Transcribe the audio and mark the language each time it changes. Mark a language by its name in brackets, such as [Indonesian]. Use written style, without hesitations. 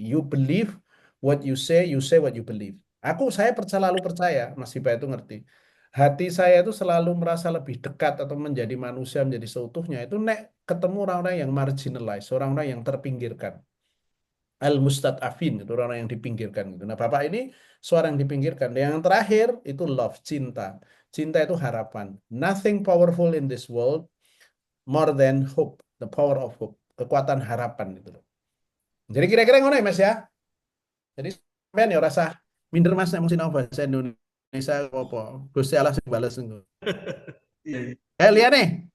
[English] You believe what you say what you believe. [Indonesian] Saya selalu percaya, Mas Iba itu ngerti. Hati saya itu selalu merasa lebih dekat atau menjadi manusia, menjadi seutuhnya. Itu nek ketemu orang-orang yang marginalized, orang-orang yang terpinggirkan. Al-mustad'afin, itu orang yang dipinggirkan gitu. Nah, Bapak ini suara yang dipinggirkan. Yang terakhir itu love, cinta. Cinta itu harapan. [English] Nothing powerful in this world more than hope. The power of hope. [Indonesian] Kekuatan harapan itu loh. [Javanese] Jadi kira-kira ngono ya Mas ya. Jadi sampean ya rasa minder Mas nek mesti nang bahasa Indonesia apa. Gusti Allah sing bales engko. [Indonesian] Iya, iya. Lihat nih.